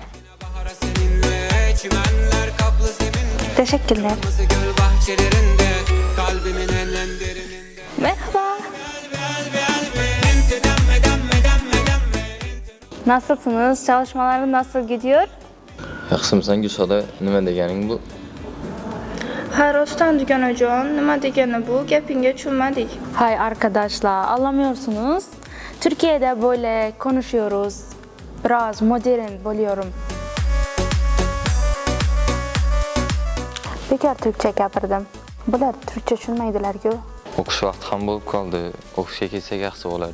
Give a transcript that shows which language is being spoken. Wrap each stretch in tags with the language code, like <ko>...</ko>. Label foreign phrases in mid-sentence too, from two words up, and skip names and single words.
<tr>Bahara seninle, çimenler kaplı zeminde. Teşekkürler. Kırmızı göl bahçelerinde, kalbimin en derininde. Merhaba. Nasılsınız? Çalışmaların nasıl gidiyor?</tr> <uz>Yaxshimisan Gulshoda, nima deganing bu? Ha, rostdan deganajon, nima degani bu? Gapingga tushunmadik.</uz> <tr>Hay arkadaşlar, anlamıyorsunuz. Türkiye'de böyle konuşuyoruz. Biraz modern buluyorum.</tr> <uz>Bekar Türkçe gapirdim. Bular Türkçe tushunmaydilar-ku. O'qish vaqti ham bo'lib qoldi. O'qishga kelsak yaxshi bo'ladi.</uz>